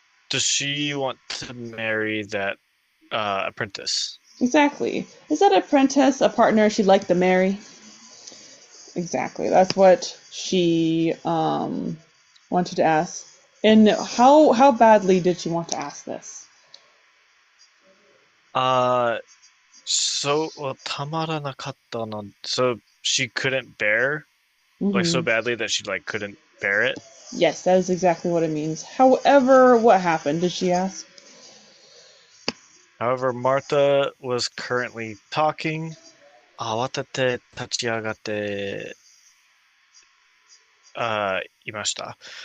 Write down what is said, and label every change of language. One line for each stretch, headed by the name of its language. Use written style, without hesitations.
English: Does she want to marry that apprentice? Exactly. Is that apprentice a partner she'd like to marry? Exactly. That's what she wanted to ask. And how badly did she want to ask this? So, well,
Japanese: たまらなかったの.
English: So she couldn't bear, like so Hmm. badly that she like couldn't bear it. Yes, that is exactly what it means. However, what happened? Did she ask? However, Martha was currently talking.
Japanese: 慌てて立ち上がって、いました.